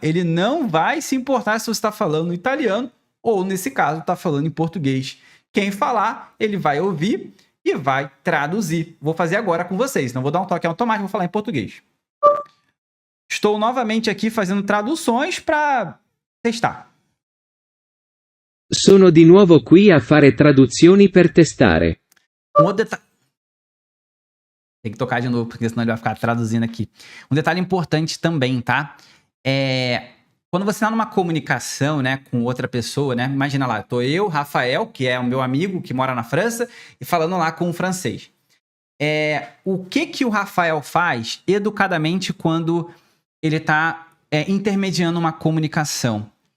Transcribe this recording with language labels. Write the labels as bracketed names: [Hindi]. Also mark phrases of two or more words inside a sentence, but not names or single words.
[Portuguese] Ele não vai se importar se você está falando italiano ou, nesse caso, está falando em português. Quem falar, ele vai ouvir e vai traduzir. Vou fazer agora com vocês. Não vou dar um toque automático, vou falar em português. Estou novamente aqui fazendo traduções para testar. [Italian] Sono di nuovo qui a fare traduzioni per testare. [Portuguese] Tem que tocar de novo, porque senão ele vai ficar traduzindo aqui. Um detalhe importante também, tá? Quando você tá numa comunicação, né, com outra pessoa, né? Imagina lá, tô eu, Rafael, que é o meu amigo que mora na França, e falando lá com um francês. O que o Rafael faz educadamente quando ele tá intermediando uma comunicação?